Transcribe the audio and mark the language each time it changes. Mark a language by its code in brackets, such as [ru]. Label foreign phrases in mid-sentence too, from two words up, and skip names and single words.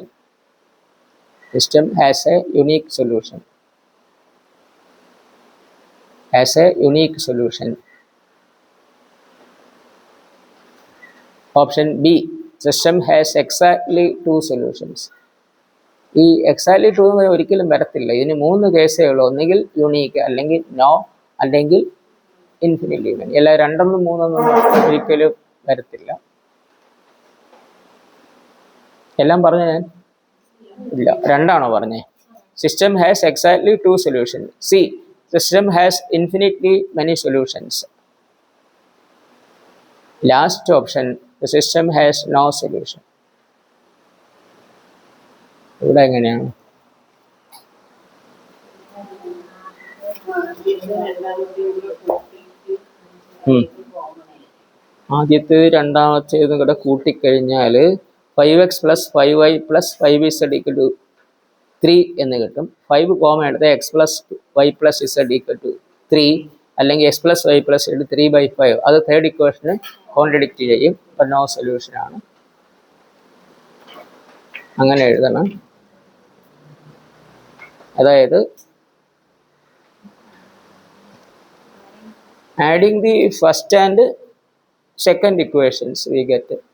[en] System has a unique solution. Has a unique solution. Option B. System has exactly 2 solutions. [ml] ഈ എക്സാക്ട്ലി 2 ഒരിക്കലും വരത്തില്ല. ഇതിന് 3 കേസേ ഉള്ളൂ. ഒന്നുകിൽ യുണീക്ക്, അല്ലെങ്കിൽ നോ, അല്ലെങ്കിൽ [en] infinitely many. [ml] അല്ല 2 എന്നും 3 എന്നും ഒരിക്കലും വരത്തില്ല. എല്ലാം പറഞ്ഞ ഞാൻ ഇല്ല, 2ആണോ പറഞ്ഞേ? [en] system has exactly 2 solution. C, system has infinitely many solutions. last option, the system has no solution. [ml] ഇവിടെ എങ്ങനെയാണ്? ആദ്യത്തേത് രണ്ടാമത്തേതും കൂടെ കൂട്ടിക്കഴിഞ്ഞാൽ [en] 5x plus 5y plus 5z equal to 3 [ml] എന്ന് കിട്ടും. 5 കോമ എടുത്ത് [en] x plus y plus z equal to 3, [ml] അല്ലെങ്കിൽ [en] x plus y plus z 3/5. [ml] അത് തേർഡ് ഇക്വേഷന് കോൺട്രഡിക്റ്റ് ചെയ്യും. അപ്പം നോ സൊല്യൂഷനാണ്. അങ്ങനെ എഴുതണം. [en] അതായത് adding the first and second equations we get